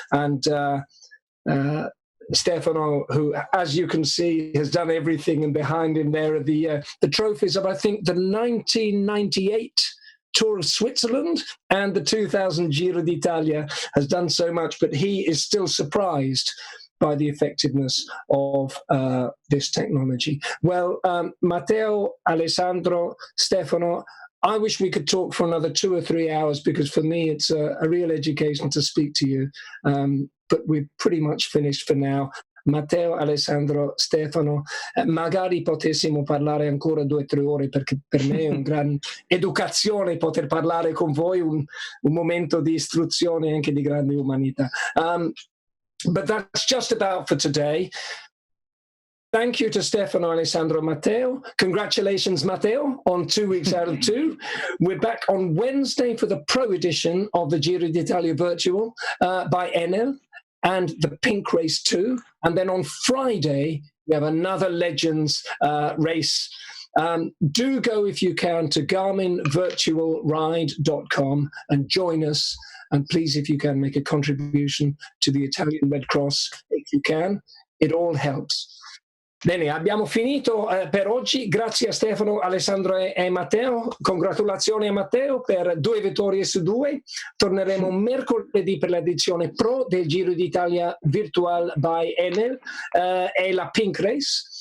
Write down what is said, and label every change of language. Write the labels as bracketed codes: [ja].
[en] And Stefano, who, as you can see, has done everything, and behind him there are the trophies of, I think, the 1998 Tour of Switzerland and the 2000 Giro d'Italia, has done so much, but he is still surprised by the effectiveness of this technology. Well, Matteo, Alessandro, Stefano, I wish we could talk for another 2 or 3 hours, because for me it's a real education to speak to you. But we're pretty much finished for now. [it] Matteo, Alessandro, Stefano, magari potessimo parlare ancora 2 o 3 ore, perché per me è un gran educazione poter parlare con voi, un momento di istruzione e anche di grande umanità. [en] But that's just about for today. Thank you to Stefano, Alessandro, Matteo. Congratulations, Matteo, on 2 weeks out of 2. We're back on Wednesday for the pro edition of the Giro d'Italia Virtual by Enel and the Pink Race 2. And then on Friday, we have another Legends race. Do go, if you can, to garminvirtualride.com and join us. And please, if you can, make a contribution to the Italian Red Cross, if you can. It all helps. [it] Bene, abbiamo finito per oggi. Grazie a Stefano, Alessandro e Matteo. Congratulazioni a Matteo per 2 vittorie su 2. Torneremo mercoledì per l'edizione Pro del Giro d'Italia Virtual by Enel e la Pink Race.